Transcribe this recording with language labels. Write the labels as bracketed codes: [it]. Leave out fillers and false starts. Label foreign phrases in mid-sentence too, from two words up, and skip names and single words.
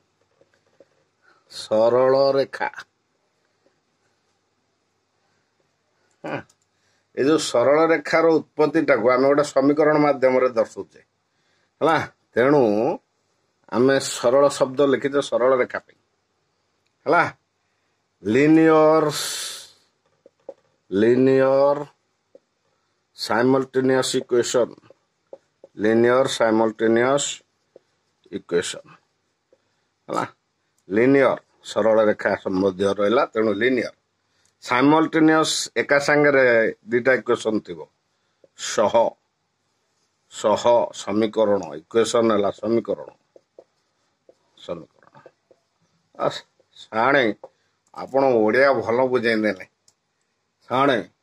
[or] ଏ ଯୋଉ ସରଳ ରେଖାର ଉତ୍ପତ୍ତିଟାକୁ ଆମେ ଗୋଟେ ସମୀକରଣ ମାଧ୍ୟମରେ ଦର୍ଶଉଛେ ହେଲା। ତେଣୁ ଆମେ ସରଳ ଶବ୍ଦ ଲେଖିଛେ ସରଳ ରେଖା ପାଇଁ ହେଲା। [en] linear simultaneous equation ହେଲା। [or] linear ସରଳ ରେଖା ସମ୍ବନ୍ଧୀୟ ରହିଲା। ତେଣୁ [en] linear simultaneous [or] ଏକା ସାଙ୍ଗରେ ଦିଟା ଇକ୍ୱେସନ ଥିବ। ସହ ସମୀକରଣ। ଇକ୍ୱେସନ ହେଲା ସମୀକରଣ। ସାଣେ ଆପଣ ଓଡିଆ ଭଲ ବୁଝେଇଦେଲେ ସାଣେ।